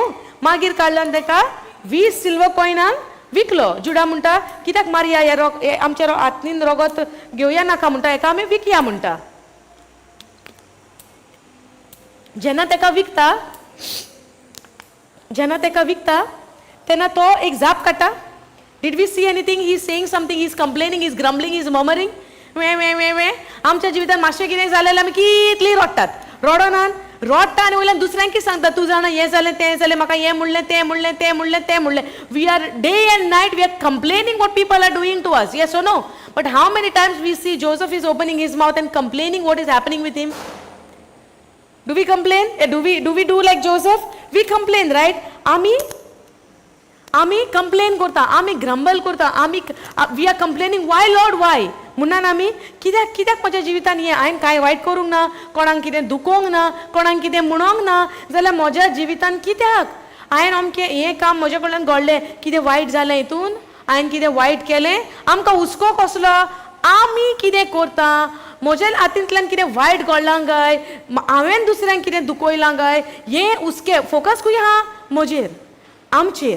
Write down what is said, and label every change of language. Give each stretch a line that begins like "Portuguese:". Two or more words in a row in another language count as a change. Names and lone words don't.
Konkani: मागीर काडल्यान तेका 20 सिल्वर कॉयनान विकलो. जुडा म्हणटा कित्याक मारया हे आमच्या हातीन रगत घेवया नाका म्हणटा, हेका आमी विकया म्हणटा. जेन्ना तेका विकता तेन्ना तो एक जाप काडटा.
English: Did we see anything? He is saying something, he is complaining, he is grumbling, he is murmuring.
Konkani: वे आमच्या जिवितान मातशें कितें जालें आमी कितली रडटात. रडटा आनी वयल्यान दुसऱ्यांक कितें सांगता, तूं जाणा हें जालें तें जालें, म्हाका हें म्हणलें तें म्हणलें.
English: We are day and night we are complaining what people are doing to us. Yes or no? But how many times we see Joseph is opening his mouth and complaining what is happening with him? Do we complain? Do we do like Joseph? We complain, right?
Konkani: आमी कंप्लेन करता, आमी ग्रंबल करता,
English: We are complaining why Lord why
Konkani: म्हणून आमी कित्याक म्हज्या जिवितान हें हांवें कांय वायट करूंक ना, कोणाक कितें दुखोवंक ना, कोणाक कितें म्हणोंक ना, जाल्यार म्हज्या जिवितान कित्याक हांवें अमकें हें काम म्हजे कडल्यान घडलें, कितें वायट जालें हितून, हांवें कितें वायट केलें, आमकां हुस्को कसलो, आमी कितें करता, म्हज्या हातींतल्यान कितें वायट घडलां काय, हांवें दुसऱ्यांक कितें दुखयलां काय, हें हुस्कें फोकस खंय आहा म्हजेर, आमचेर.